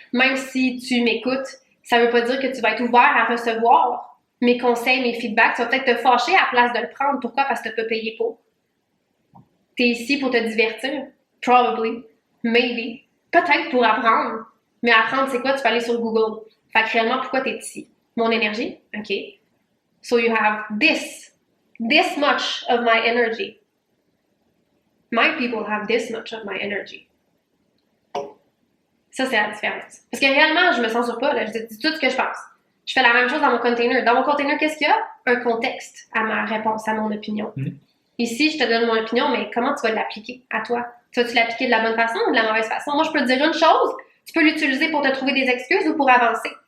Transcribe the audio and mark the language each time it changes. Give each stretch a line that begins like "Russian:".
French: Même si tu m'écoutes, ça veut pas dire que tu vas être ouvert à recevoir mes conseils, mes feedbacks. Tu vas peut-être te fâcher à la place de le prendre. Pourquoi? Parce que t'as pas payé pour. T'es ici pour te divertir.
English: Probably. Maybe.
French: Peut-être pour apprendre. Mais apprendre, c'est quoi? Tu peux aller sur Google. Fait que réellement, pourquoi t'es ici? Mon énergie? OK.
English: So you have this much of my energy. My people have this much of my energy.
French: Ça, c'est la différence. Parce que réellement, je me censure pas, là. Je dis tout ce que je pense. Je fais la même chose dans mon container. Dans mon container, qu'est-ce qu'il y a? Un contexte à ma réponse, à mon opinion. Ici, je te donne mon opinion, mais comment tu vas l'appliquer à toi? Tu vas-tu l'appliquer de la bonne façon ou de la mauvaise façon? Moi, je peux te dire une chose, tu peux l'utiliser pour te trouver des excuses ou pour avancer.